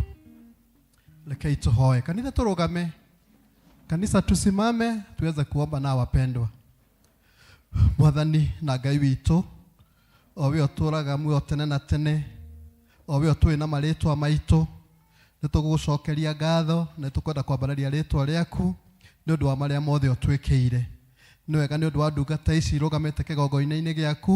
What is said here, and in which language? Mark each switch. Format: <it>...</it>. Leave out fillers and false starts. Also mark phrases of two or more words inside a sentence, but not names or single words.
<ki>Rekei tũhoe. Kanitha turugame.</ki> <sw>Kanisa tusimame tuweze kuomba na wapendwa.</sw> <ki>Mwathani na Ngai witũ o we ũtũraga muoyo tene na tene, o we ũtũĩ na marĩtwa maitũ, nĩtũgũgũcokeria ngatho na tũkwenda kwambararia rĩtwa rĩaku nĩ ũndũ wa marĩa mothe ũtwĩkĩire. Nĩ wega nĩ ũndũ wa ndungata ici irugamĩte kĩgongo-inĩ gĩaku.</ki>